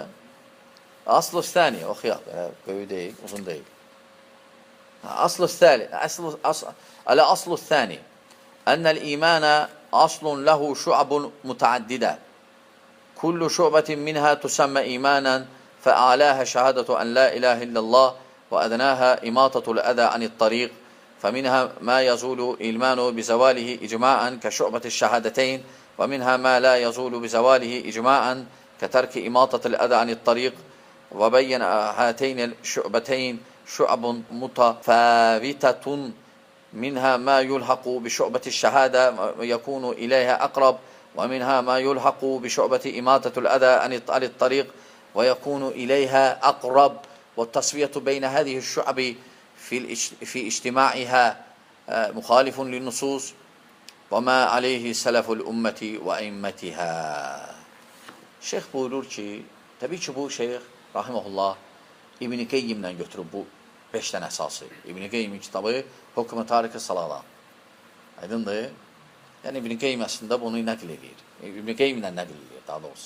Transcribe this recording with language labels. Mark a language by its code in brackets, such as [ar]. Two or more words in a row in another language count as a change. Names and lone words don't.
[az] Asl-ı stəni, oxuyaq. Böyük deyil, uzun deyil. Asl-ı stəni. Asl-ı stəni. [ar] إن الإيمان أصل له شعب متعددة. كل شعبة منها تسمى إيمانا فأعلاها شهادة أن لا إله إلا الله وأدناها إماطة الأذى عن الطريق فمنها ما يزول إيمانه بزواله إجماعا كشعبة الشهادتين ومنها ما لا يزول بزواله إجماعا كترك إماطة الأذى عن الطريق وبين هاتين الشعبتين شعب متفاوتة منها ما يلحق بشعبة الشهادة ويكون إليها أقرب ومنها ما يلحق بشعبة إماطة الأذى عن الطريق ويكون إليها أقرب والتصفية بين هذه الشعب في اجتماعها مخالف للنصوص وما عليه سلف الأمة وأئمتها. [az] Şeyx buyurur ki, təbii ki, bu Şeyx Rahiməhullah İbn-i Qeyyimlə götürüb bu 5 dənə əsası. İbn-i Qeyyimin kitabı Hukm-ı Tarikı Saladan. Aydındır? Yəni İbn-i Qeyyim əslində bunu nəql edir. İbn-i Qeyyimlə nəql edir, daha doğrusu.